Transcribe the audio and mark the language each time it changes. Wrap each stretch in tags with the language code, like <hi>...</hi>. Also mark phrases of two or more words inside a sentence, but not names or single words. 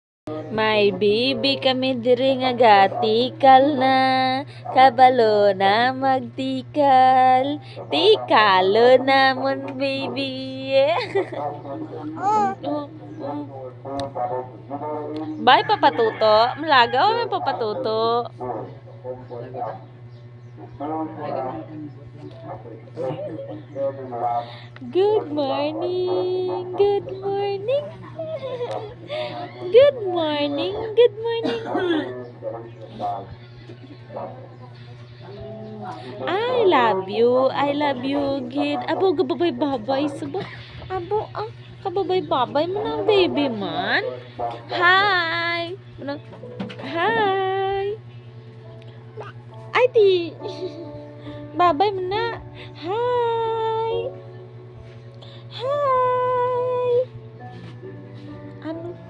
<hil>May bibi kami diri nga gatikal na, kabalo na magtikal, tikalo namon baby. Bye papatuto, malagaw may papatuto.</hil> <en>Good morning, good morning. Good morning, good morning. I love you,</en> <hil>gid. Abo, gababay-babay. Subo, abo, kababay-babay mo na, baby man.</hil> <en>Hi. Hi.</en> <hil>Ay, di. Babay mo na.</hil> <en>Hi. Hi.</en> <hil>Ano?</hil>